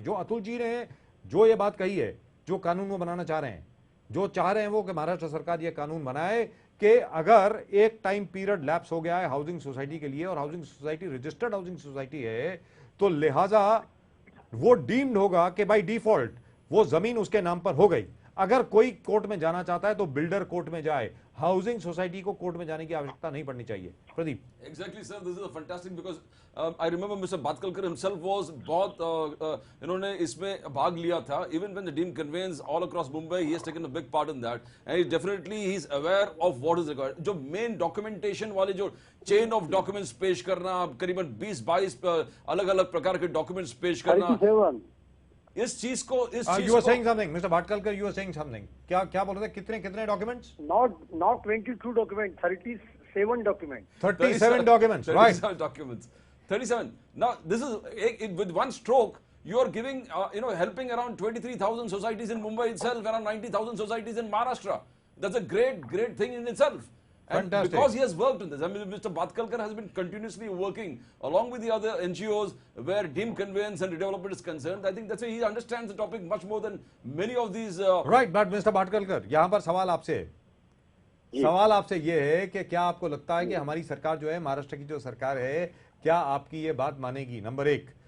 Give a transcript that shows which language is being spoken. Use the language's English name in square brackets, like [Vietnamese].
[Hindi] जो अतुल जी ने जो ये बात कही है, जो कानून वो बनाना चाह रहे हैं, जो चाह रहे हैं वो कि महाराष्ट्र सरकार ये कानून बनाए कि अगर एक टाइम पीरियड लैप्स हो गया है हाउसिंग सोसाइटी के लिए और housing society registered housing society है, तो लिहाजा वो डीम्ड होगा कि बाय डिफॉल्ट वो जमीन उसके नाम पर हो गई। अगर कोई कोर्ट में जाना चाहता है तो बिल्डर कोर्ट में जाए, हाउसिंग सोसाइटी को कोर्ट में जाने की आवश्यकता नहीं पड़नी चाहिए। Pradeep. [English] Exactly, sir. This is a fantastic because I remember Mr. [Hindi] Bhatkalkar [English] himself was [Hindi] बहुत इन्होंने इसमें भाग लिया था. [English] Even when the deemed conveyance all across Mumbai, he has taken a big part in that, and he definitely is aware of what is required. [Hindi] जो main documentation वाले जो [English] chain of documents [Hindi] पेश करना, करीबन 20-22 अलग-अलग प्रकार के documents पेश करना, इस चीज को [English] you were saying something, Mr. Bhatkalkar, you were saying something. [Hindi] क्या बोल रहे थे? कितने documents? [English] Not 22 documents, 37 documents. 37 documents, right? 37 documents. 37. Now, this is with one stroke. You are giving, helping around 23,000 societies in Mumbai itself, around 90,000 societies in Maharashtra. That's a great thing in itself. And fantastic. Because he has worked on this, I mean, Mr. Bhatkalkar has been continuously working along with the other NGOs where deemed conveyance and redevelopment is concerned. I think that's why he understands the topic much more than many of these. Right, but Mr. [Hindi] Bhatkalkar, यहाँ पर सवाल आपसे ये है कि क्या आपको लगता है कि हमारी सरकार जो है, महाराष्ट्र की जो सरकार है, क्या आपकी ये बात मानेगी? नंबर 1।